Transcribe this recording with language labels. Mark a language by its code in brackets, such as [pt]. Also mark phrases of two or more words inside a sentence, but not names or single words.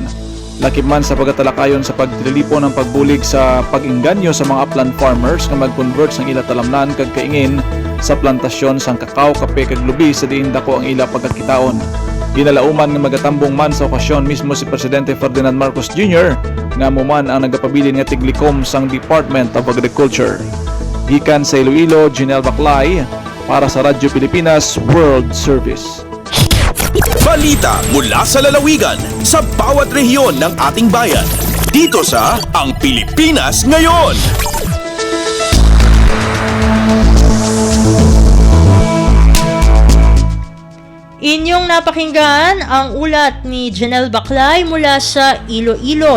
[hil] Lakip man sa pagkatalakayon sa pagdilipon ng pagbulig sa pag-inganyo sa mga [en] upland farmers [hil] nga mag-convert sang ila talamnan kag kaingin sa plantasyon sang kakao, kape kag lubi sa diin dako ang ila pagkakitaon. Ginalauman nga magatambong man sa okasyon mismo si Presidente Ferdinand Marcos Jr. nga muman ang nagapabilin nga tiglikom sang Department of Agriculture. Gikan sa Iloilo, Janelle Baclay para sa Radyo Pilipinas World Service. [tl] Balita mula sa lalawigan sa bawat rehiyon ng ating bayan. Dito sa Ang Pilipinas Ngayon. Inyong napakinggan ang ulat ni Janelle Baclay mula sa Iloilo.